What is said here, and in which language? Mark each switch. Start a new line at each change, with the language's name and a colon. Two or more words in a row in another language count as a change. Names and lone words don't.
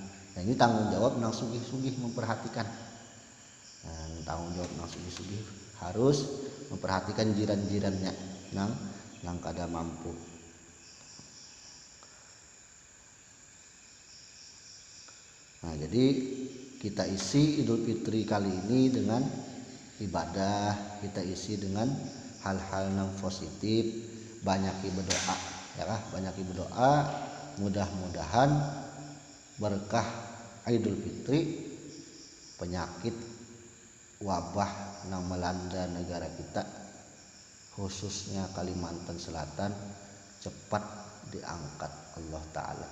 Banjar: Nah, ini tanggung jawab nang sugih-sugih memperhatikan. Nah, tanggung jawab nang sugih-sugih harus memperhatikan jiran-jirannya nang kada mampu.
Indonesian: Nah, jadi kita isi Idul Fitri kali ini dengan ibadah, kita isi dengan hal-hal yang positif, banyak berdoa,
Banjar: ya kah?
Indonesian: Banyak berdoa, mudah-mudahan berkah Idul Fitri penyakit wabah yang melanda negara kita, khususnya Kalimantan Selatan, cepat diangkat Allah Ta'ala.